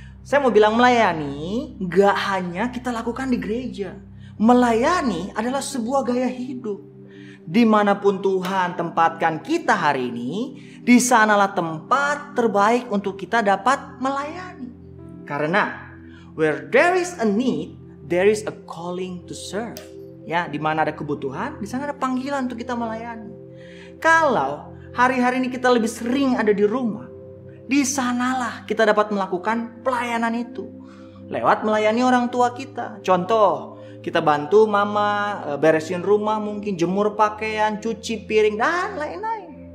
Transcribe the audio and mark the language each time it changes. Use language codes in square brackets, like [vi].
[id] Saya mau bilang melayani gak hanya kita lakukan di gereja. Melayani adalah sebuah gaya hidup. Dimanapun Tuhan tempatkan kita hari ini, di sanalah tempat terbaik untuk kita dapat melayani. Karena [en] where there is a need, there is a calling to serve. [id] Ya, di mana ada kebutuhan, di sana ada panggilan untuk kita melayani. Kalau hari-hari ini kita lebih sering ada di rumah, di sanalah kita dapat melakukan pelayanan itu. Lewat melayani orang tua kita. Contoh, kita bantu mama beresin rumah, mungkin jemur pakaian, cuci piring, dan lain-lain.